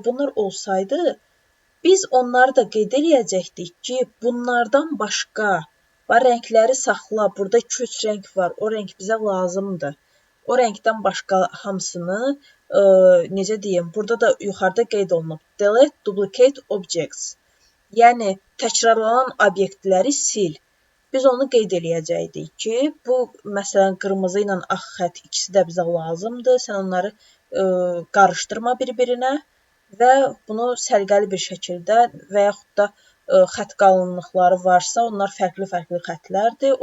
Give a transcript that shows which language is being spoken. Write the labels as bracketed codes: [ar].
[az] bunlar olsaydı, biz onları da qeyd eləyəcəkdik ki, bunlardan başqa rəngləri saxla, burada 2-3 rəng var, o rəng bizə lazımdır. O rəngdən başqa hamısını, necə deyim, burada da yuxarıda qeyd olunub. [en] Delete duplicate objects. [az] Yəni, təkrarlanan obyektləri sil. Biz onu qeyd eləyəcəkdik ki, bu, məsələn, qırmızı ilə ağ xətt ikisi də bizə lazımdır. Sən onları qarışdırma bir-birinə və bunu səliqəli bir şəkildə və yaxud da xətt qalınlıqları varsa, onlar fərqli-fərqli xətlərdir.